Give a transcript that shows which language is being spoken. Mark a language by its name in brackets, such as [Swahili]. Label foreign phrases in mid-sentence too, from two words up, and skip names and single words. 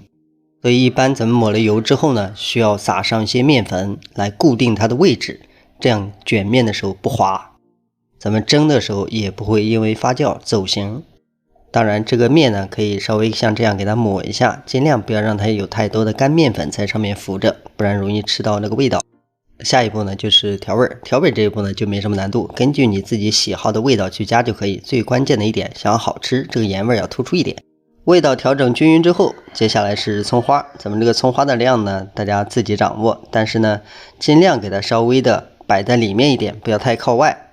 [Chinese] 所以一般咱們抹了油之後呢，需要撒上一些面粉來固定它的位置，這樣捲面的時候不滑，咱們蒸的時候也不會因為發酵走形。當然這個面呢，可以稍微像這樣給它抹一下，盡量不要讓它有太多的乾面粉在上面浮着，不然容易吃到那個味道。下一步呢就是調味，調味這一步呢就沒什麼難度，根據你自己喜好的味道去加就可以。最關鍵的一點，想要好吃，這個鹽味要突出一點。味道調整均匀之後，接下來是蔥花。咱們這個蔥花的量呢，大家自己掌握，但是呢，盡量給它稍微的擺在裡面一點，不要太靠外。